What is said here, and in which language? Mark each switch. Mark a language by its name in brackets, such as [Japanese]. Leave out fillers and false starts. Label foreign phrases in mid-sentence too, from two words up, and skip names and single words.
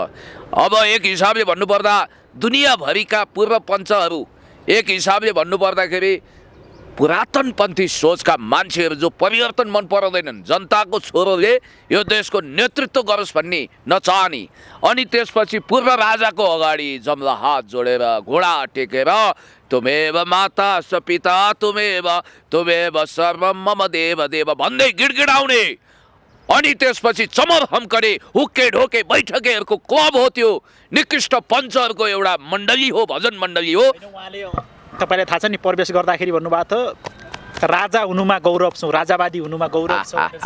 [Nepali] अब एक हिसाबले भन्नुपर्दा दुनियाँभरिका पूर्व पञ्चहरू, एक हिसाबले भन्नुपर्दाखेरि पुरातनपन्थी सोचका मान्छेहरू जो परिवर्तन मन पराउँदैनन्, जनताको छोरोले यो देशको नेतृत्व गरोस् भन्ने नचाहने, अनि त्यसपछि पूर्व राजाको अगाडि जम्ला हात जोडेर घोडा टेकेर [Sanskrit] तुमेव माता स पिता तुमेव सर्वम मम देव देव [Nepali] भन्दै गिडगिडाउने, अनि त्यसपछि चमर हमकरे हुक्के ढोके बैठकेहरूको क्लब हो, त्यो निकृष्ट पञ्चहरूको एउटा मण्डली हो, भजन मण्डली हो। तपाईँलाई थाहा छ नि, प्रवेश गर्दाखेरि भन्नुभएको थियो राजा हुनुमा गौरव छु, राजावादी हुनुमा गौरव छु।